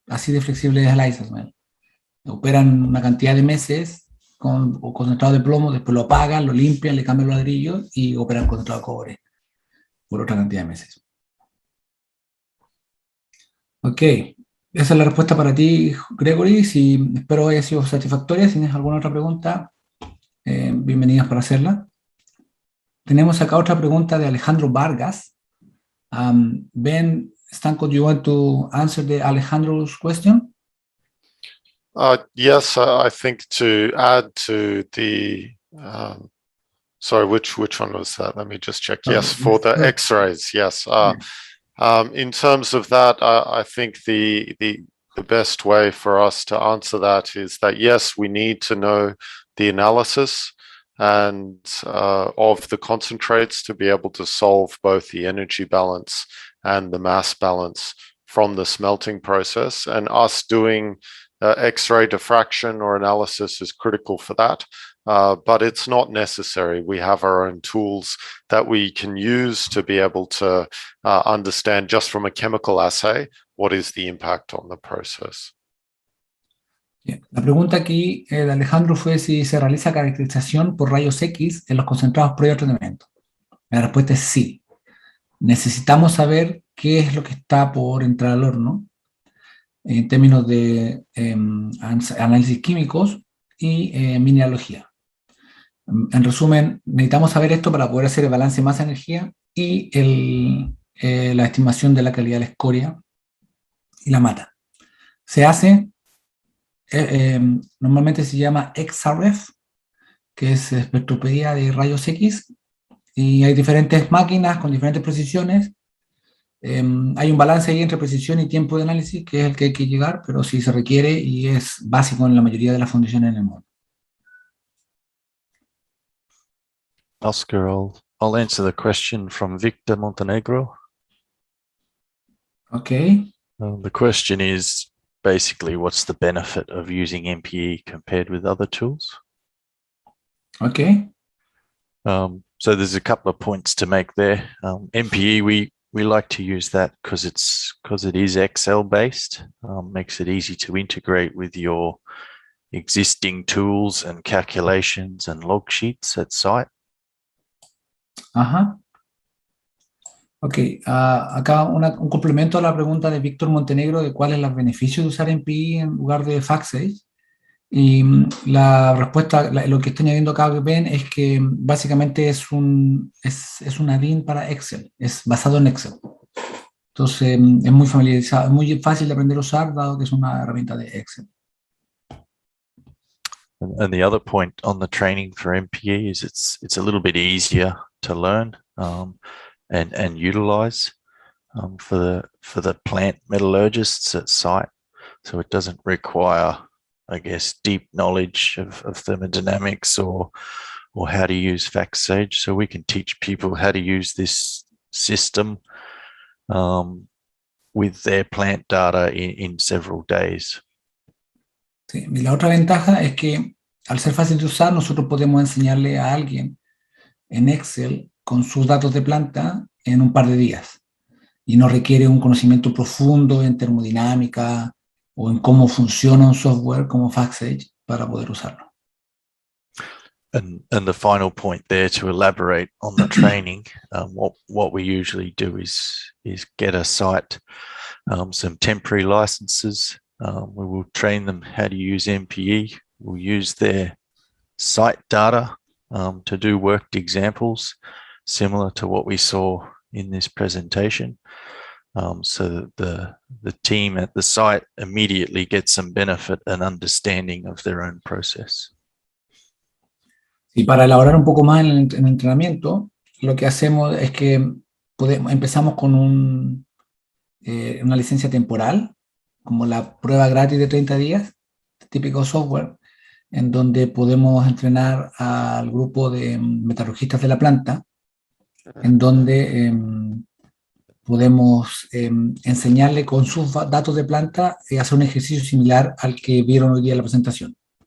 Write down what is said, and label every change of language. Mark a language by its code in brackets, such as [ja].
[es] Así de flexible es el IsaSmelt. Operan una cantidad de meses con concentrado de plomo, después lo apagan, lo limpian, le cambian los ladrillos y operan concentrado de cobre por otra cantidad de meses. Ok, esa es la respuesta para ti, Gregory. Espero haya sido satisfactoria. Si tienes alguna otra pregunta, bienvenidas para hacerla. Tenemos acá otra pregunta de Alejandro Vargas. [en] Ben, Stanko, do you want to answer the Alejandro's question? Yes, I think to add to the sorry, which one was that? Let me just check. Yes, for the X-rays. Yes. In terms of that, I think the the best way for us to answer that is that, yes, we need to know the analysis and of the concentrates to be able to solve both the energy balance and the mass balance from the smelting process. And us doing X-ray diffraction or analysis is critical for that. But it's not necessary. We have our own tools that we can use to be able to understand just from a chemical assay what is the impact on the process. [es] Bien. La pregunta aquí de Alejandro fue si se realiza caracterización por rayos X en los concentrados previo al tratamiento. La respuesta es sí. Necesitamos saber qué es lo que está por entrar al horno en términos de análisis químicos y mineralogía. En resumen, necesitamos saber esto para poder hacer el balance masa-energía y la estimación de la calidad de la escoria y la mata. Se hace, normalmente se llama XRF, que es espectropedía de rayos X, y hay diferentes máquinas con diferentes precisiones. Hay un balance ahí entre precisión y tiempo de análisis, que es el que hay que llegar, pero sí se requiere y es básico en la mayoría de las fundiciones en el mundo. [en] Oscar, I'll answer the question from Victor Montenegro. Okay. The question is basically, what's the benefit of using MPE compared with other tools? Okay. So there's a couple of points to make there. MPE, we like to use that because it is Excel based, makes it easy to integrate with your existing tools and calculations and log sheets at site. Ajá. [es] Ok, acá un complemento a la pregunta de Víctor Montenegro de cuál es el beneficio de usar MPE en lugar de FactSage. Y la respuesta, lo que estoy añadiendo acá que ven es que básicamente es un add-in para Excel, es basado en Excel. Entonces es muy familiarizado, es muy fácil de aprender a usar dado que es una herramienta de Excel. [en] And the other point on the training for MPE is it's a little bit easier to learn and utilize for the plant metallurgists at site. So it doesn't require, I guess, deep knowledge of thermodynamics or how to use FactSage. So we can teach people how to use this system with their plant data in several days. [es] Sí, y la otra ventaja es que al ser fácil de usar, nosotros podemos enseñarle a alguien en Excel con sus datos de planta en un par de días. Y no requiere un conocimiento profundo en termodinámica o en cómo funciona un software como FactSage para poder usarlo. [en] And the final point there to elaborate on the training, what we usually do is get a site some temporary licenses. We will train them how to use MPE. We'll use their site data to do worked examples, similar to what we saw in this presentation. So that the team at the site immediately gets some benefit and understanding of their own process. [es] Y para elaborar un poco más en el entrenamiento, lo que hacemos es que empezamos con una licencia temporal, como la prueba gratis de 30 días, típico software, en donde podemos entrenar al grupo de metalurgistas de la planta, en donde podemos enseñarle con sus datos de planta hacer un ejercicio similar al que vieron hoy día en la presentación.